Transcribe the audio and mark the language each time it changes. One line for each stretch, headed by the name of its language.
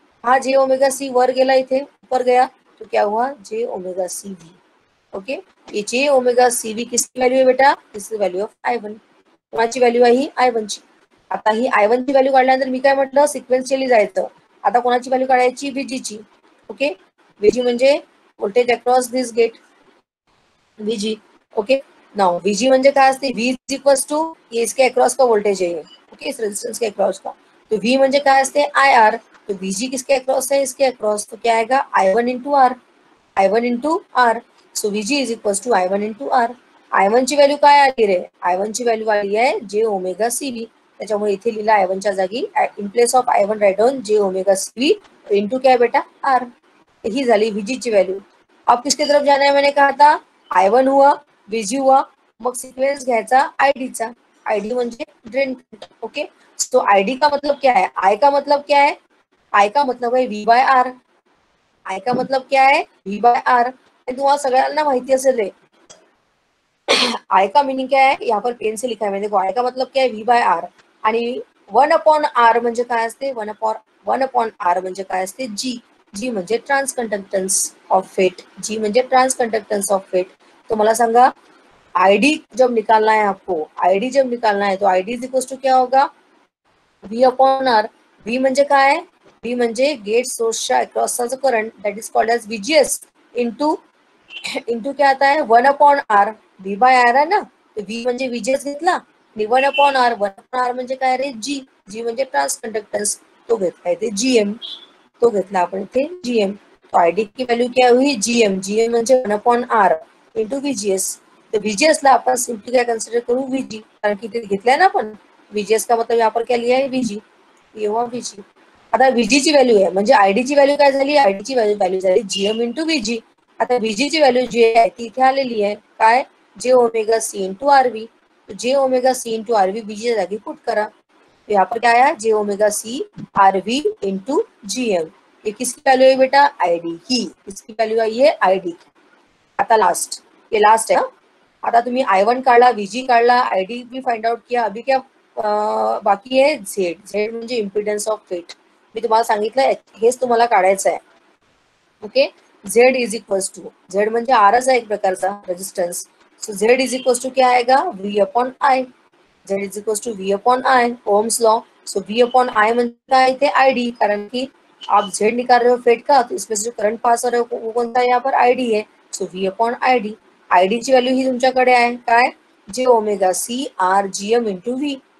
Marathi: हाँ j⍵c वर गेला, इथे
Hindi: ऊपर गया तो क्या हुआ,
Marathi: j⍵cV.
Hindi: ओके, ये j⍵cV किसकी वैल्यू है बेटा, this is value of I1.
Marathi: कोणाची व्हॅल्यू आहे, I1 ची. आता ही I1 ची व्हॅल्यू काढल्यानंतर मी काय म्हटलं, सिक्वेन्शियली जायचं. आता कोणाची व्हॅल्यू काढायची, VG ची. ओके, VG म्हणजे वोल्टेज अक्रॉस दिस gate, VG.
Hindi: Okay,
Marathi: now VG म्हणजे काय असते,
Hindi: V इज इक्वल टू ये इसके अक्रॉस का वोल्टेज है. ओके, इस रेजिस्टेंस के अक्रॉस का, तो
Marathi: V म्हणजे काय असते IR,
Hindi: तो VG किसके अक्रॉस है, इसके अक्रॉस, तो क्या आएगा I1 into are, I1 into are.
English: So VG is equal to I1 into R.
Marathi: I1 ची व्हॅल्यू काय आली रे, I1 ची व्हॅल्यू आली आहे जे ओमेगा CV, त्याच्यामुळे इथे लिहिला I1 च्या जागी, in place of I1 write down जे ओमेगा CV इंटू क्या बेटा R. ही झाली VG ची व्हॅल्यू.
Hindi: अब किसके तरफ जाना है, मैंने कहा था I1 हुआ, VG हुआ,
Marathi: मग सिक्वेन्स घ्यायचा ID चा, ID म्हणजे ड्रेन.
Hindi: ओके, तो ID का मतलब क्या है, I का मतलब क्या है, I का मतलब है V बाय R. I का मतलब क्या है V बाय R.
Marathi: तुम्हाला सगळ्यांना माहिती असेल रे,
Hindi: I का मीनिंग क्या है, यहाँ पर पेन से लिखा है मैंने, देखो I का मतलब क्या है V बाय R,
Marathi: आणि 1/R म्हणजे काय असते, 1/R म्हणजे काय असते G. G म्हणजे ट्रांसकंडक्टन्स ऑफ फेट, G म्हणजे ट्रांसकंडक्टन्स ऑफ फेट. तो मला सांगा
Hindi: ID जब निकालना है आपको, ID जब निकालना है तो ID इज इक्वल टू क्या होगा V/R.
Marathi: V म्हणजे काय, V म्हणजे गेट सोर्सच्या अक्रॉसचा जो current, that is called age VGS into क्या आता है 1/R. V बाय R आहे ना, तो V म्हणजे VGS घेतला, 1/R, 1/R म्हणजे काय रे G. G म्हणजे ट्रांसकंडक्टन्स, तो घेतला इथे GM, तो घेतला आपण इथे GM.
Hindi: तो ID की व्हॅल्यू क्या हुई GM. GM म्हणजे 1/R इंटू VGS.
Marathi: तो VGS ला आपण सिंपली काय कन्सिडर करू VG, कारण की इथे घेतलाय ना आपण
Hindi: VGS का मतलब यहाँ पर क्या लिया है VG, ये हुआ VG.
Marathi: आता VG ची व्हॅल्यू आहे म्हणजे ID ची व्हॅल्यू काय झाली, ID ची व्हॅल्यू झाली GM इंटू VG. आता VG ची व्हॅल्यू जी आहे ती इथे आलेली आहे काय, जे ओमेगा C इंटू RV. तो जे omega C into RV VG च्या जागी पुट करा, तो
Hindi: यहाँ पर क्या आया
Marathi: जे omega C RV into GM.
Hindi: ये किसकी वैल्यू है बेटा ID की, किसकी वैल्यू आई है ID की.
Marathi: आता लास्ट, ये लास्ट है. आता तुम्ही I1 काढला, VG काढला,
Hindi: ID भी फाइंड आउट किया, अभी क्या बाकी
Marathi: आहे Z. Z म्हणजे इम्पिडन्स ऑफ फेट. मी तुम्हाला सांगितलं हेच तुम्हाला काढायचं आहे. Okay, Z is equals to, Z म्हणजे आरच आहे एक प्रकारचा resistance.
English: So Z is equals to क्या आएगा V upon I. Z is equals to V upon I, Ohm's law.
Hindi: So V upon I म्हणजे काय इथे ID, कारण की आप Z निकाल रहे हो फेट का, तो इसमें से जो करंट पास हो रहा है वो कौन सा यहाँ पर ID है.
Marathi: So V upon ID. ID ची व्हॅल्यू ही तुमच्याकडे आहे काय, जे omega C R GM into V.